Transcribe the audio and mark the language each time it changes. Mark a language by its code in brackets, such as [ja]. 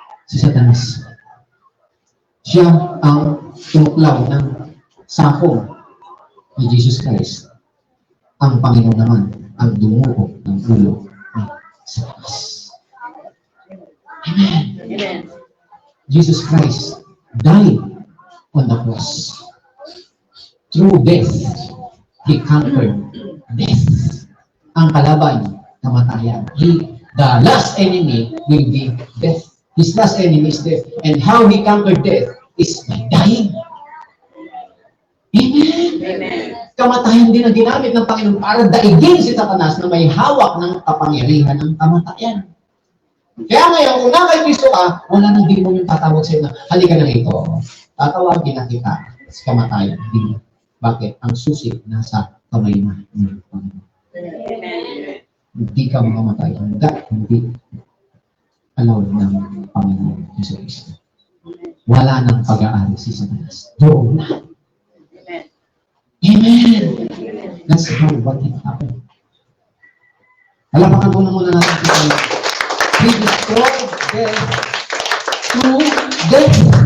[tl] Si Satanas. Siya ang tumuklaw ng sako ni Jesus Christ. Ang Panginoon naman ang dumugo ng ulo ni Satanas. Amen. Amen. [en] Jesus Christ died on the cross. Through death, He conquered death. [tl] Ang kalaban, kamatayan. [en] The last enemy will be death. His last enemy is death. And how He conquered death is by dying. Amen. Amen. [tl] Kamatayan din ang ginamit ng Panginoon para daigin si Satanas na may hawak ng kapangyarihan ng kamatayan. Kaya ngayon, kung na kay Kristo ka, wala nang demon yung tatawag sa'yo na, halika na rito. Tatawagin na kita sa kamatayan. Hindi. Bakit? Ang susi nasa kamay na ng Panginoon. Amen. Hindi ka makamatay. Hindi alaw ng Panginoon Yesu Cristo. Wala nang pag-aari si Satanas. Doon na. Amen. Amen! [en] That's how what it happened. [tl] Alapakan po na muna natin ito. [en] He destroyed death through death.